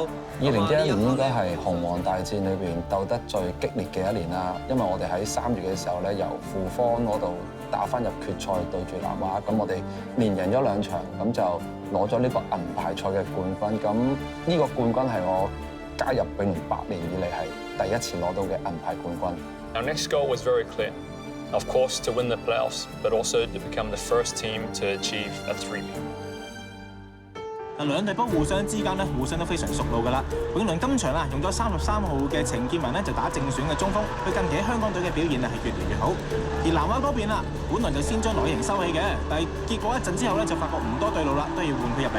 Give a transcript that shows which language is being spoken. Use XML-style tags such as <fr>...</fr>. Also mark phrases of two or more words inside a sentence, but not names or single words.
<yue>2011 年應該係紅黃大戰裏邊鬥得最激烈嘅一年啦，因為我哋喺3月嘅時候咧，由富方嗰度打返入決賽對住南華，咁我哋連贏咗2場，咁就攞咗呢個銀牌賽嘅冠軍。咁呢個冠軍係我加入永倫8年以嚟係第一次攞到嘅銀牌冠軍。</yue> <en>Our next goal was very clear. Of course, to win the playoffs, but also to become the first team to achieve a three-peat.</en> <yue>兩隊波互相之間咧，互相都非常熟路㗎啦。永倫今場用咗33號嘅程建文咧，就打正選嘅中鋒。佢近期喺香港隊嘅表現係越嚟越好。而南華嗰邊啦，本來就先將內型收起嘅，但係結果一陣之後咧，就發覺唔多對路啦，都要換佢入嚟。</yue>